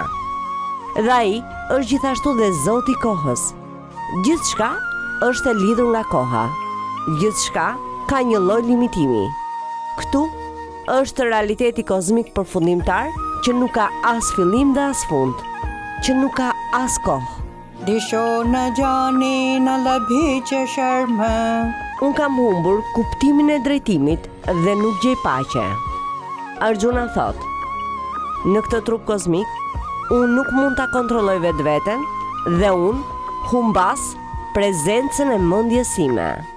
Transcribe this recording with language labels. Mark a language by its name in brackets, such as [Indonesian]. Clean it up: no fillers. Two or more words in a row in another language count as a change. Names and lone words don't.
[Albanian] Dhe ai është gjithashtu dhe Zoti i kohës. Gjithçka është e lidhur nga koha. Gjithçka ka një lloj limitimi. Këtu është realiteti kozmik përfundimtar që nuk ka as fillim dhe as fund, që nuk ka as kohë. [Sanskrit] दिशो न जाने न लभे च शर्म. [Albanian] Unë kam humbur kuptimin e drejtimit dhe nuk gjej paqe. Arjuna thot: në këtë trup kozmik, unë nuk mund ta kontrolloj vetveten dhe unë humbas prezencën e mendjes sime.